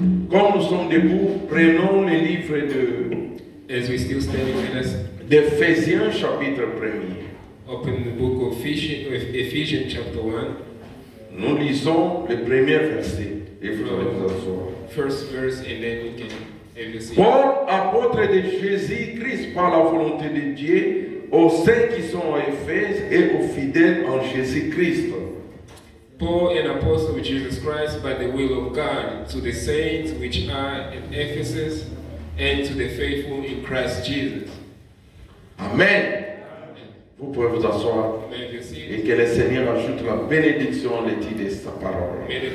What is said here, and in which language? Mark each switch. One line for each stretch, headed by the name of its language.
French: Comme nous sommes debout, prenons le livre d'Éphésiens chapitre 1er.
English: Open the book of Ephesians chapter 1.
French: Nous lisons le premier verset. Et vous allez vous asseoir.
English: First verse and then we can see.
French: Paul, apôtre de Jésus-Christ par la volonté de Dieu, aux saints qui sont à Éphèse et aux fidèles en Jésus-Christ.
English: Paul, an apostle of Jesus Christ by the will of God, to the saints which are in Ephesus and to the faithful in Christ Jesus.
French: Amen. Vous pouvez vous asseoir et que le Seigneur ajoute la bénédiction à l'étude de sa parole.